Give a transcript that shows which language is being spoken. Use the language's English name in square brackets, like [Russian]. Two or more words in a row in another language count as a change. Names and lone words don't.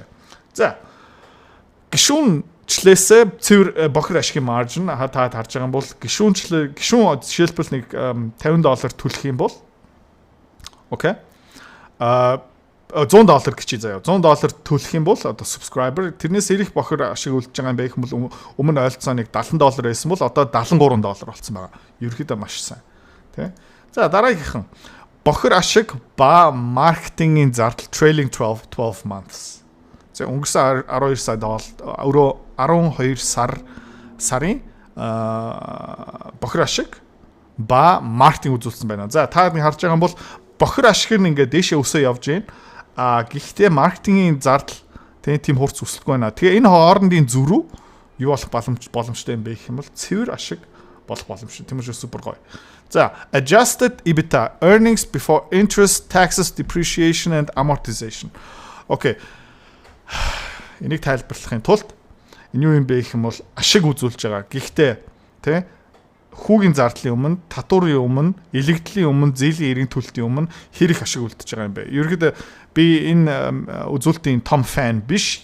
[Mongolian] За гишүүнчлээсээ цэвэр бохир ашигын margin та харж байгаа юм бол гишүүн жишээлбэл нэг $50 төлөх юм бол окей $100 гिचий заяа $100 төлөх юм бол одоо subscriber тэрнээс ирэх бохир ашиг үлдэж байгаа юм байх юм бол өмнө ойлцоо нэг $70 байсан бол одоо $73 болсон байгаа. Ерөнхийдөө маш сайн. Тэ. За дараагийнхан бохир ашиг ба маркетингийн зардал [English] trailing 12 months. [Mongolian] За өнгөрсөн 12 сар өөрөө 12 сарын бохир ашиг ба маркетинг үзүүлсэн байна. За та харж байгаа юм бол бохир ашиг нь ингээд дээшээ өсөө явж байна. Гэхдээ маркетингийн зардал тийм хурц өсөлтгүй байна. Тэгээ энэ хоорондын зөрүү юу болох боломжтой юм бэ гэх юм бол цэвэр ашиг болох боломжтой. Тийм учраас супер гоё. [English] За adjusted EBITDA earnings before interest, taxes, depreciation and amortization. [Mongolian] Окей. Энийг тайлбарлахын тулд энэ юу юм бэ гэх юм бол ашиг үзүүлж байгаа. Гэхдээ тий хүүгийн зардлын өмнө, татварын өмнө, элэгдлийн өмнө, зээлийн эрийн төлөлтийн өмнө хэрэг ашиг үлдэж байгаа юм бэ. Ерөнхийдөө би энэ үзүүлэлтийн том фан биш.